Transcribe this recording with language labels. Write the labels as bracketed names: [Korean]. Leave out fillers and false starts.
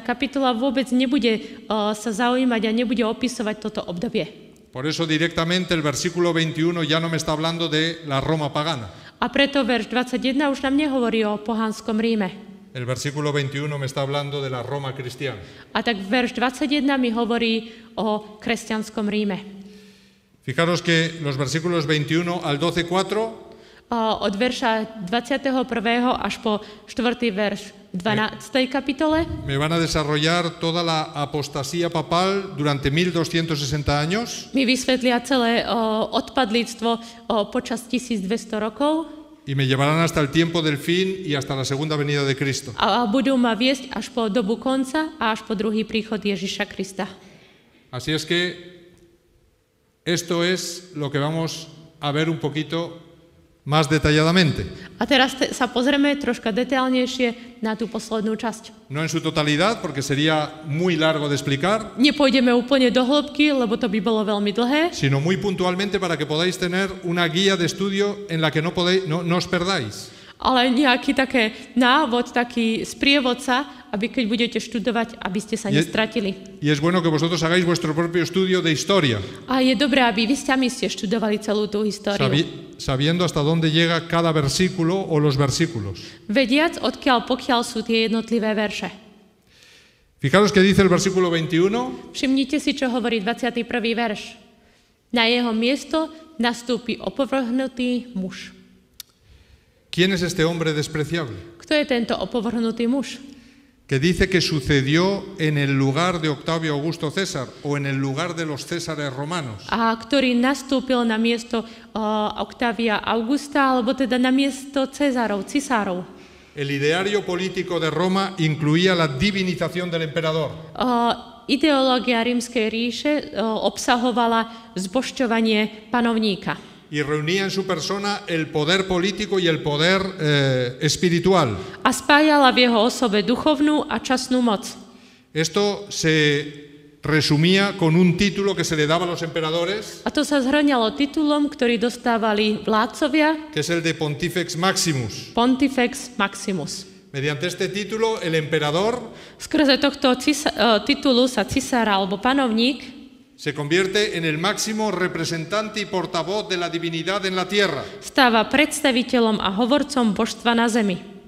[Slovak] kapitola vôbec nebude sa zaujímať a nebude opisovať toto obdobie. [Spanish] Por eso directamente el versículo 21 ya no me está hablando de la Roma pagana. [Slovak] A preto verš 21 už nám nehovorí o pohanskom Ríme. [Spanish] El versículo 21 me está hablando de la Roma cristiana. [Slovak] A tak verš 21 mi hovorí o kresťanskom Ríme. [Spanish] Fijaros que los versículos 21 al 12:4 [Slovak] od verša 21. až po 4. verš 12. kapitole [Spanish] me van a desarrollar toda la apostasía papal durante 1260 años [Slovak] mi vysvetlia celé odpadlíctvo počas 1200 rokov [Spanish] y me llevarán hasta el tiempo del fin y hasta la segunda venida de Cristo. [Slovak] a budú ma viesť až po dobu konca a až po druhý príchod Ježiša Krista. [Spanish] Así es que esto es lo que vamos a ver un poquito más detalladamente. [Slovak] A teraz sa pozrieme troška detailnejšie na tú poslednú časť. [Spanish] No en su totalidad, porque sería muy largo de explicar, [Slovak] Nepôjdeme úplne do hĺbky, lebo to by bolo veľmi dlhé, [Spanish] sino muy puntualmente para que podáis tener una guía de estudio en la que no os perdáis. [Slovak] ale nejaký také návod, taký sprievodca, aby keď budete študovať, aby ste sa nestratili. [Spanish] Y es bueno que vosotros hagáis vuestro propio estudio de historia, [Slovak] A je dobré, aby vy sami ste študovali celú tú históriu. [Spanish] sabiendo hasta dónde llega cada versículo o los versículos. [Slovak] Vediac, odkiaľ pokiaľ sú tie jednotlivé verše. [Spanish] Fijaros que dice el versículo 21, [Slovak] Všimnite si, čo hovorí 21. verš. Na jeho miesto nastúpi opovrhnutý muž. [Spanish] ¿quién es este hombre despreciable? [Slovak] Kto je tento opovrhnutý muž? [Spanish] Que dice que sucedió en el lugar de Octavio Augusto César o en el lugar de los Césares romanos. [Slovak] A ktorý nastúpil na miesto Octavia Augusta, alebo teda na miesto cisárov. [Spanish] El ideario político de Roma incluía la divinización del emperador. [Slovak] Ideológia rímskej ríše obsahovala zbožťovanie panovníka. [Spanish] Y reunía en su persona el poder político y el poder espiritual. [Slovak] A spájala v jeho osobe duchovnú a časnú moc. [Spanish] Esto se resumía con un título que se le daba a los emperadores, [Slovak] A to sa zhrňalo titulom, ktorý dostávali vládcovia, [Spanish] que es el de Pontifex Maximus. [Slovak] Pontifex Maximus. [Spanish] Mediante este título, el emperador [Slovak] Skrze tohto titulu sa cisár alebo panovník [Spanish] se convierte en el máximo representante y portavoz de la divinidad en la tierra. [Slovak] stáva predstaviteľom a hovorcom božstva na zemi.